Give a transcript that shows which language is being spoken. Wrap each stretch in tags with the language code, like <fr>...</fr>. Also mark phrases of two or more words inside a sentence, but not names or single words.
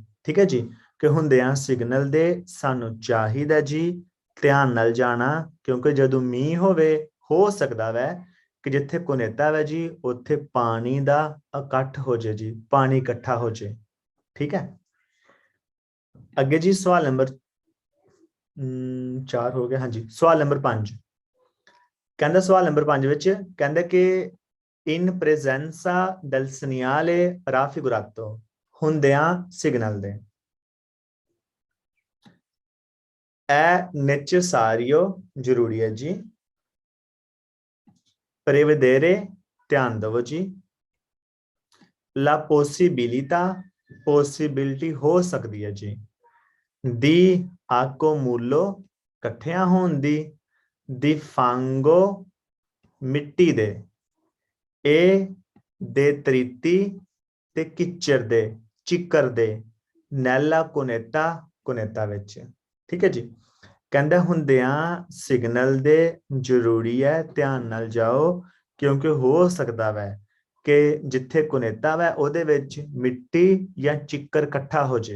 <pa>ਠੀਕ ਹੈ ਜੀ, ਕਿ ਹੁੰਦਿਆਂ ਸਿਗਨਲ ਦੇ ਸਾਨੂੰ ਚਾਹੀਦਾ ਜੀ ਧਿਆਨ ਨਾਲ ਜਾਣਾ ਕਿਉਂਕਿ ਜਦੋਂ ਮੀਂਹ ਹੋਵੇ ਹੋ ਸਕਦਾ ਹੈ ਕਿ ਜਿੱਥੇ ਕੋਨੇਟਾ ਹੈ ਜੀ ਉੱਥੇ ਪਾਣੀ ਦਾ ਇਕੱਠ ਹੋ ਜੇ ਜੀ ਪਾਣੀ ਇਕੱਠਾ ਹੋ ਜੇ। ਠੀਕ ਹੈ ਅੱਗੇ ਜੀ ਸਵਾਲ ਨੰਬਰ 4 ਹੋ ਗਿਆ। ਹਾਂਜੀ ਸਵਾਲ ਨੰਬਰ 5 ਕਹਿੰਦਾ ਸਵਾਲ ਨੰਬਰ 5 ਵਿੱਚ ਕਹਿੰਦਾ ਕਿ</pa> <it>in presenza del segnale raffigurato</it> <pa>ਹੁੰਦਿਆਂ ਸਿਗਨਲ ਦੇ</pa> <it>è necessario</it> <pa>ਜ਼ਰੂਰੀ ਹੈ ਜੀ prevedere ਧਿਆਨ ਦਿਓ ਜੀ</pa> <it>la possibilità</it> <pa>possibility ਹੋ ਸਕਦੀ ਹੈ ਜੀ</pa> <it>di accumulo</it> <pa>ਇਕੱਠਿਆਂ ਹੋਣ ਦੀ</pa> <it>di fango</it> <pa>ਮਿੱਟੀ ਦੇ ਇਹ detriti ਤੇ ਕਿੱਚਰ ਦੇ ਚਿੱਕਰ ਦੇ</pa> <it>nella cunetta</it> <pa>ਵਿੱਚ। ਠੀਕ ਹੈ ਜੀ, ਕਹਿੰਦਾ ਹੁੰਦਿਆਂ ਸਿਗਨਲ ਦੇ ਜ਼ਰੂਰੀ ਹੈ ਧਿਆਨ ਨਾਲ ਜਾਓ ਕਿਉਂਕਿ ਹੋ ਸਕਦਾ ਹੈ ਕਿ ਜਿੱਥੇ ਕੋਨੇਟਾ ਹੈ ਉਹਦੇ ਵਿੱਚ ਮਿੱਟੀ ਜਾਂ ਚਿੱਕਰ ਇਕੱਠਾ ਹੋ ਜੇ।</pa>